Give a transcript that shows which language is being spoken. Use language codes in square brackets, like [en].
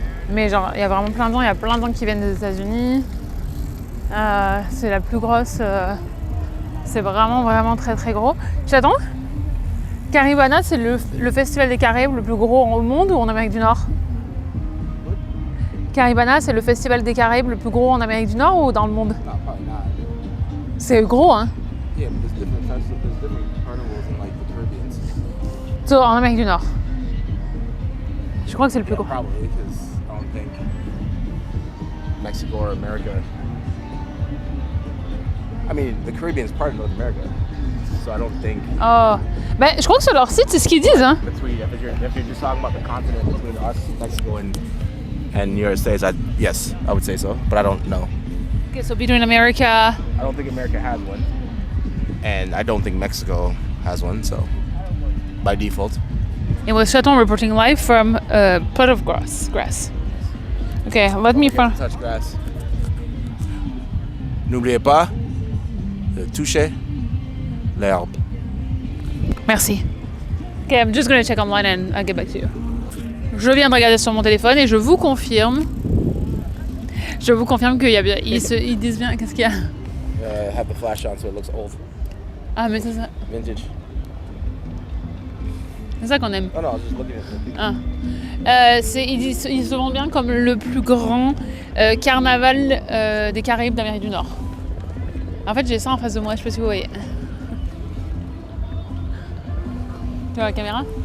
[fr] Mais genre il y a vraiment plein de gens, il y a plein de gens qui viennent des États-Unis. C'est la plus grosse... C'est vraiment très très gros. J'attends. Caribana c'est le festival des Caraïbes le plus gros au monde ou en Amérique du Nord? Caribana c'est le festival des Caraïbes le plus gros en Amérique du Nord ou dans le monde? C'est gros hein? [en] Yeah, but there's different carnivals in like the Caribbean. [fr] So, en Amérique du Nord. Je crois que c'est le plus gros. [en] Probably, because I don't think Mexico or America. I mean, the Caribbean is part of North America, so I don't think. [fr] Oh, ben je crois que sur leur site c'est ce qu'ils disent hein. [en] If you're just talking about the continent between us, Mexico, and United States, yes, I would say so, but I don't know. Okay, so between America. I don't think America has one, and I don't think Mexico has one, so by default. It was Chaton reporting live from a plot of grass. Okay, let me find. Touch grass. [fr] N'oubliez pas de toucher l'herbe. Merci. [en] Okay, I'm just gonna check online and I'll get back to you. [fr] Je viens de regarder sur mon téléphone et je vous confirme qu'il y a bien. Ils disent bien. Qu'est-ce qu'il y a? [en] Have the flash on so it looks old. [fr] Ah mais c'est ça. Vintage. C'est ça qu'on aime. [en] Oh no, I was just looking at it. [fr] Ils se vendent bien comme le plus grand carnaval des Caraïbes d'Amérique du Nord. En fait, j'ai ça en face de moi, je sais pas si vous voyez. Tu vois la caméra?